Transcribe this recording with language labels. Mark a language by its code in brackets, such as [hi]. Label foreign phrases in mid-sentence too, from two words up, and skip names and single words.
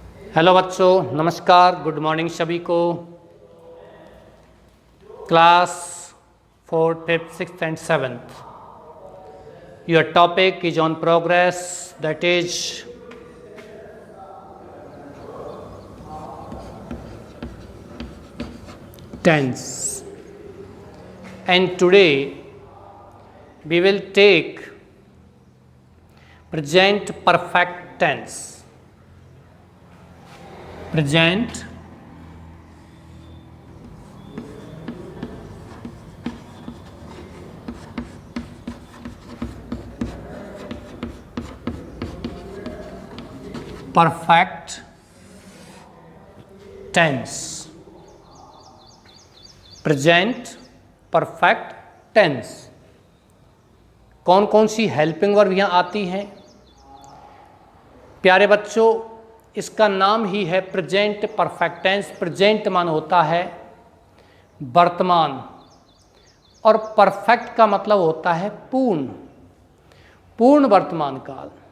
[hi] हेलो बच्चों, नमस्कार, [en] good morning [hi] सभी को। [en] क्लास 4th, 5th, 6th and 7th. Your topic is on progress, that is tense. And today we will take present perfect tense. Present perfect tense. Present perfect tense. [hi] कौन कौन सी [en] helping verb [hi] यहाँ आती हैं? प्यारे बच्चों, इसका नाम ही है [en] present perfect tense. [hi] प्रेजेंट मान होता है वर्तमान और परफेक्ट का मतलब होता है पूर्ण, पूर्ण वर्तमान काल।